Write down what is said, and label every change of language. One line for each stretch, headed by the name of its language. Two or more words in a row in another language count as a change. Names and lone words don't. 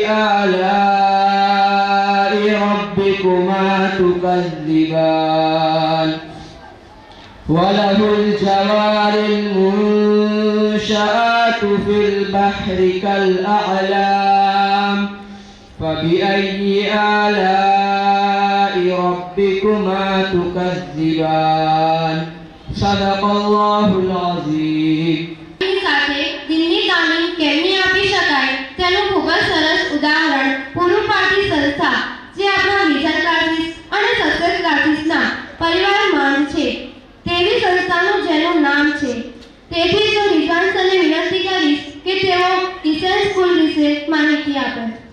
Arabic: آلاء ربكما تكذبان وله الجوار المنشآت في البحر كالأعلام فبأي آلاء ربكما تكذبان صدق الله العظيم।
Gujarati: સાથે દિનની તાલીમ કેમની આપી શકાય તેનું ખૂબ જ સરસ ઉદાહરણ પૂરું પાડતી સંસ્થા જે આપણા વિઝન ક્લાસીસ અને સક્સેસ ક્લાસીસના પરિવાર માંગ છે તેવી સંસ્થાનું જેનું નામ છે। તેથી હું વિદ્વાંસને વિનંતી કરીશ કે તેઓ કિશન સ્કૂલ વિશે માહિતી આપે।